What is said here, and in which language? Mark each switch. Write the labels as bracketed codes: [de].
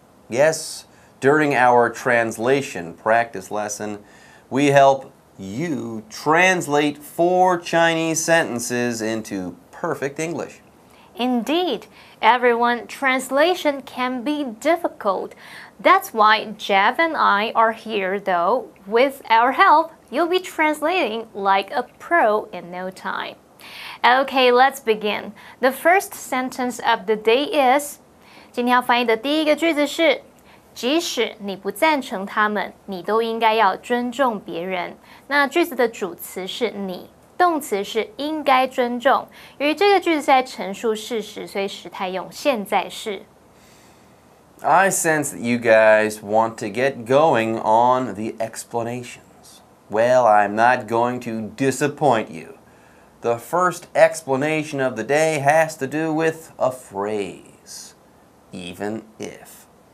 [en] Yes, during our translation practice lesson, we help you translate 4 Chinese sentences into perfect English. Indeed, everyone, translation can be difficult. That's why Jeff and I are here, though. With our help, you'll be translating like a pro in no time. Okay, let's begin. The first sentence of the day is [zh] 今天要翻译的第一个句子是即使你不赞成他们，你都应该要尊重别人。那句子的主词是你。动词是应该尊重，由于这个句子是在陈述事实，所以时态用现在式。 [en] I sense that you guys want to get going on the explanations. Well, I'm not going to disappoint you. The first explanation of the day has to do with a phrase, even if.